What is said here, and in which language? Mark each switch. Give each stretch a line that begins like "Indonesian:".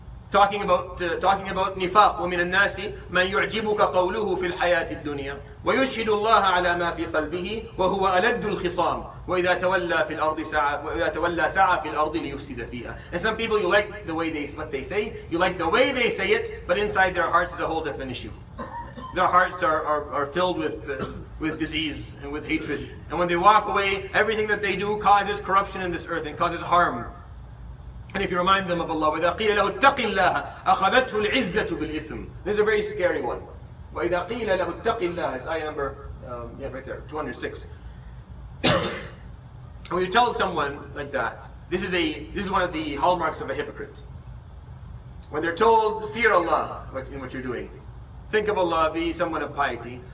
English: Talking about nifaq.
Arabic: وَمِنَ النَّاسِ مَنْ يُعْجِبُكَ قَوْلُهُ فِي الْحَيَاةِ الدُّنْيَا وَيُشْهِدُ اللَّهَ عَلَى مَا فِي قَلْبِهِ وَهُوَ أَلَدُّ الْخِصَامِ وَإِذَا تَوَلَّى سَعَى فِي الْأَرْضِ لِيُفْسِدَ فِيهَا.
English: And some people, you like the way what they say, you like the way they say it, but inside their hearts is a whole different issue. Their hearts are filled with disease and with hatred. And when they walk away, everything that they do causes corruption in this earth and causes harm. And if you remind them of Allah,
Arabic: وَإِذَا قِيلَ لَهُ اتَّقِ اللَّهَ أَخَذَتْهُ الْعِزَّةُ بِالْإِثْمِ.
English: This is a very scary one.
Arabic: وَإِذَا قِيلَ لَهُ اتَّقِ اللَّهَ,
English: it's ayah number, right there, 206. And when you tell someone like that, this is one of the hallmarks of a hypocrite. When they're told, fear Allah in what you're doing, think of Allah, be someone of piety.